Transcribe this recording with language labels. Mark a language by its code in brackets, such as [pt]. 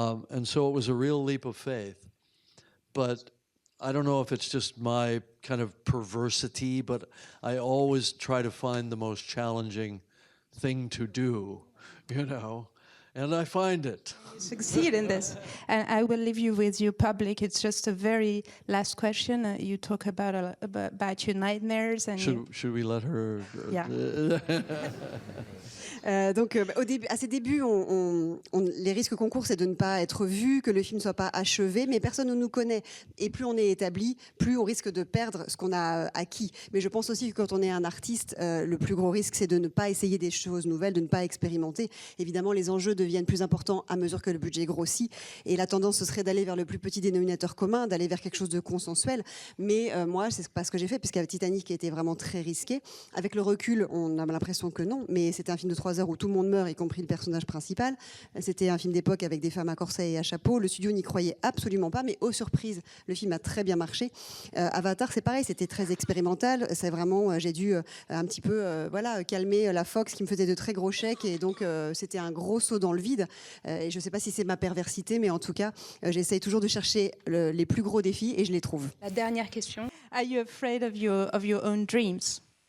[en] And so it was a real leap of faith. But I don't know if it's just my kind of perversity, but I always try to find the most challenging thing to do, you know, and I find it. You succeed in this. And I will leave you with your public. It's just a very last question. You talk about your nightmares. And should we let her? Yeah. [fr] Donc, à ses débuts, les risques qu'on court, c'est de ne pas être vu, que le film ne soit pas achevé, mais personne ne nous connaît. Et plus on est établi, plus on risque de perdre ce qu'on a acquis. Mais je pense aussi que quand on est un artiste, le plus gros risque, c'est de ne pas essayer des choses nouvelles, de ne pas expérimenter. Évidemment, les enjeux deviennent plus importants à mesure que le budget grossit. Et la tendance, ce serait d'aller vers le plus petit dénominateur commun, d'aller vers quelque chose de consensuel. Mais moi, c'est pas ce que j'ai fait, puisqu'avec Titanic était vraiment très risqué. Avec le recul, on a l'impression que non, mais c'était un film de 3 heures où tout le monde meurt, y compris le personnage principal. C'était un film d'époque avec des femmes à corset et à chapeau. Le studio n'y croyait absolument pas, mais aux surprises, le film a très bien marché. Avatar, c'est pareil, c'était très expérimental. C'est vraiment, j'ai dû un petit peu calmer la Fox qui me faisait de très gros chèques, et donc c'était un gros saut dans le vide. Et je ne sais pas si c'est ma perversité, mais en tout cas, j'essaye toujours de chercher les plus gros défis, et je les trouve. La dernière question. [en] Are you afraid of your own dreams?